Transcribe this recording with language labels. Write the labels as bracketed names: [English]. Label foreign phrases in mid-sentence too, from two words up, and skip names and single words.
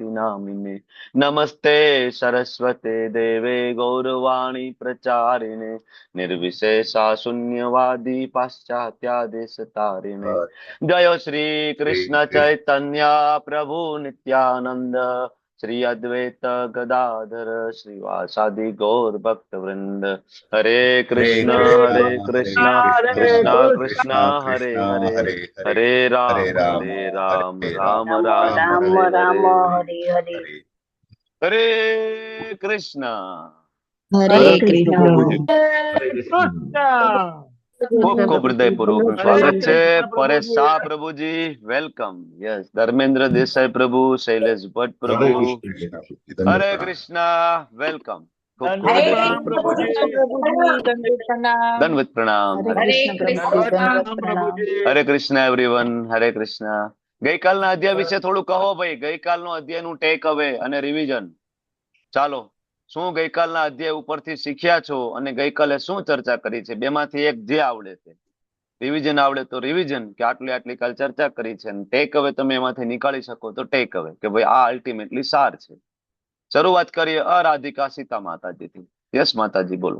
[Sanskrit] नामिने नमस्ते सरस्वते देवे गौरवाणी प्रचारिणे निर्विशेषा शून्यवादी पाश्चात्यादेश तारिणे जय श्री कृष्ण चैतन्य प्रभु नित्यानंद श्री अद्वैत गदाधर श्रीवासादि गौर भक्त वृंद हरे कृष्णा कृष्णा कृष्णा हरे हरे हरे राम राम राम राम हरे राम हरे हरे हरे हरे कृष्णा हरे હરે कृष्ण કૃષ્ણ [Gujarati] प्रभु जी ખૂબ ખૂબ હૃદયપૂર્વક નું સ્વાગત છે પરેશ પ્રભુજી શાહ પ્રભુજી [English] welcome yes [Gujarati] ધર્મેન્દ્ર દેસાઈ પ્રભુ શૈલેષ ભટ્ટ પ્રભુ હરે કૃષ્ણા વેલકમ ખૂબ ખૂબ हरे પ્રણામ હૃદયપૂર્વક कृष्ण પ્રભુજી प्रभुजी दंडवत प्रणाम दंडवत प्रणाम हरे कृष्ण प्रभुजी દંડવત दंडवत પ્રણામ प्रणाम પ્રભુજી હરે કૃષ્ણ એવરીવન હરે કૃષ્ણ ગઈકાલના અધ્યાય વિશે થોડું કહો ભાઈ ગઈકાલનો અધ્યાયનું [English] take away [Gujarati] અને રિવિઝન ચાલો શું ગઈકાલના અધ્યાય ઉપરથી શીખ્યા છો અને ગઈકાલે શું ચર્ચા કરી છે બેમાંથી એક જે આવડે છે રિવિઝન આવડે તો રિવિઝન કે આટલી આટલી કાલ ચર્ચા કરી છે અને [English] take away [Gujarati] તમે એમાંથી નીકાળી શકો તો [English] take away [Gujarati] કે ભાઈ આ અલ્ટિમેટલી સાર છે શરૂઆત કરીએ અરાધિકા સીતા માતાજીથી યસ માતાજી બોલો